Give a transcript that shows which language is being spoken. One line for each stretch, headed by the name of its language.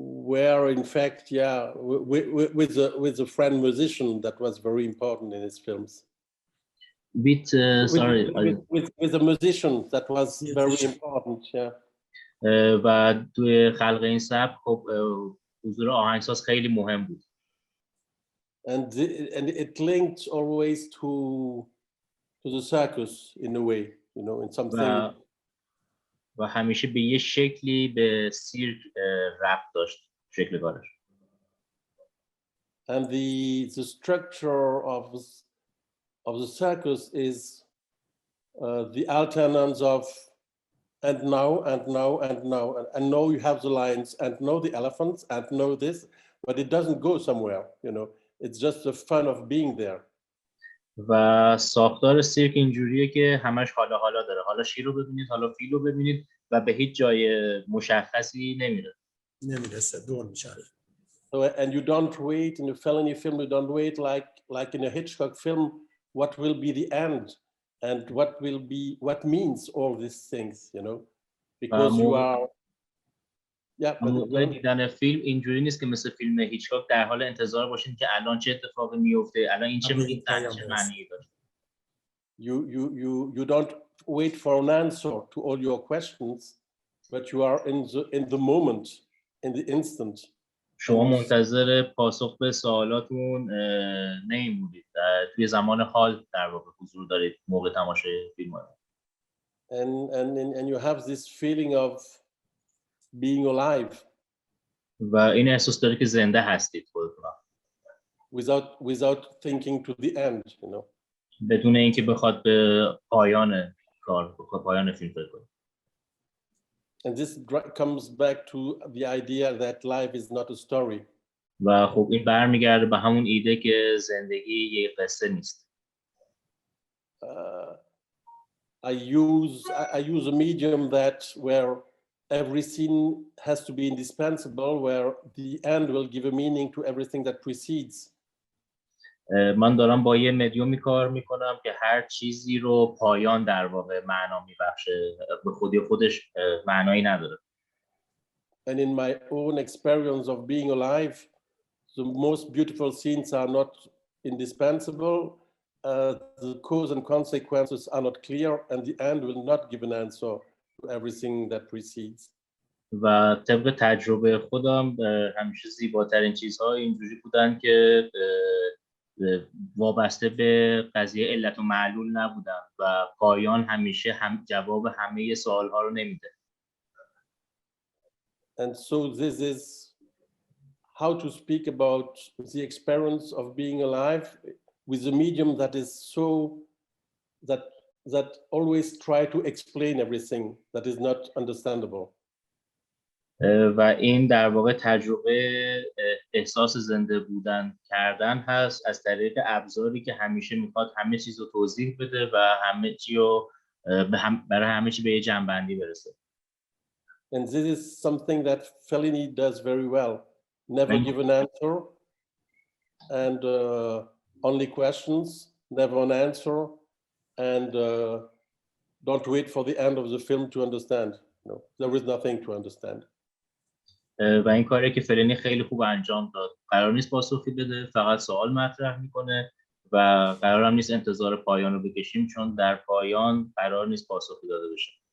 English: Where in fact, yeah, with a friend musician that was very important in his films. With a musician that was very important, yeah.
Persian: و توی خلق این سبک خب حضور آهنگساز خیلی مهم بود.
English: And it linked always to the circus in a way, you know, in something.
Persian: و همیشه به یه شکلی به سیرک ربط داشت شکلگارش.
English: And the structure of the circus is the alternance of and now and now and now and now you have the lions and now the elephants and now this, but it doesn't go somewhere, you know. It's just the fun of being there.
Persian: و ساختار سیرک اینجوریه که همش حالا داره. حالا شیر رو ببینید، حالا فیل رو ببینید و به هیچ جای مشخصی نمیرسه، دور میشه.
English: So, and you don't wait in a Fellini film, you don't wait like in a Hitchcock film, what will be the end and what means all these things, you know, because you are.
Persian: موقع دیدن فیلم اینجوری نیست که مثل فیلم هیچکاک در حال انتظار باشین که الان چه اتفاقی میفته، الان این چه معنی داره.
English: You don't wait for an answer to all your questions, but you are in the moment, in the instant.
Persian: شما منتظر پاسخ به سوالاتون نمیمونید، توی زمان حال در واقع حضور دارید موقع تماشای فیلم ها.
English: And you have this feeling of being alive.
Persian: و این احساس داره که زنده هستید خودتون.
English: Without thinking to the end, you know.
Persian: بدون اینکه بخواد به پایان کار، پایان فیلم فکر کنه.
English: And this comes back to the idea that life is not a story.
Persian: و خب این برمیگرده به همون ایده که زندگی یک قصه نیست.
English: I use a medium that where every scene has to be indispensable, where the end will give a meaning to everything that precedes.
Persian: من دارم با یه مدیومی کار میکنم که هر چیزی رو پایان در واقع معنا میبخشه، به خودش معنایی نداره.
English: And in my own experience of being alive, the most beautiful scenes are not indispensable. The cause and consequences are not clear, and the end will not give an answer to everything that precedes.
Persian: و طبق تجربه خودم همیشه زیباترین چیزها اینجوری بودن که وابسته به قضیه علت و معلول نبودن و پایان همیشه جواب همه سوالها رو نمیده.
English: And so this is how to speak about the experience of being alive with a medium that is so that always try to explain everything that is not understandable.
Persian: و این در واقع تجربه احساس زنده بودن کردن هست از طریق ابزاری که همیشه میخواد همه چیز رو توضیح بده و همه چی رو برای همه چی به یه جنبندی برسه.
English: And this is something that Fellini does very well. Never give an answer and only questions, never an answer, and don't wait for the end of the film to understand. No, there is nothing to understand.
Persian: و این کاری که فلینی خیلی خوب انجام داد. قرار نیست پاسخی بده، فقط سوال مطرح میکنه و قرار هم نیست انتظار پایان رو بکشیم چون در پایان قرار نیست پاسخی داده بشه.